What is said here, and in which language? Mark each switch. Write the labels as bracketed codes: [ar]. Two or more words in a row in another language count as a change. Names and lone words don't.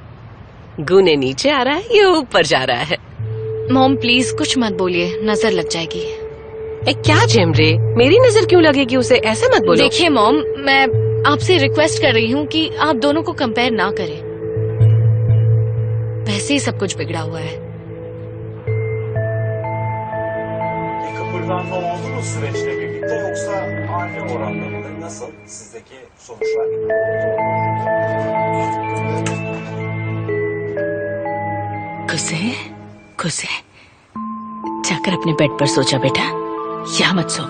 [hi] गुने नीचे आ रहा है, ये ऊपर जा रहा है। [en] Mom please [hi] कुछ मत बोलिए, नजर लग जाएगी। क्या जेमरे, मेरी नजर क्यों लगेगी उसे, ऐसे मत बोलो। देखिए मॉम, मैं आपसे रिक्वेस्ट कर रही हूँ कि आप दोनों को कंपेयर ना करें। वैसे ही सब कुछ बिगड़ा हुआ है। [tr] Kıpırdanma oldu mu süreçle birlikte yoksa aynı oranlarında nasıl sizdeki sonuçlar? [hi] कुसे, कुसे, जाकर अपने बेड पर सो जा बेटा, यहाँ मत सो।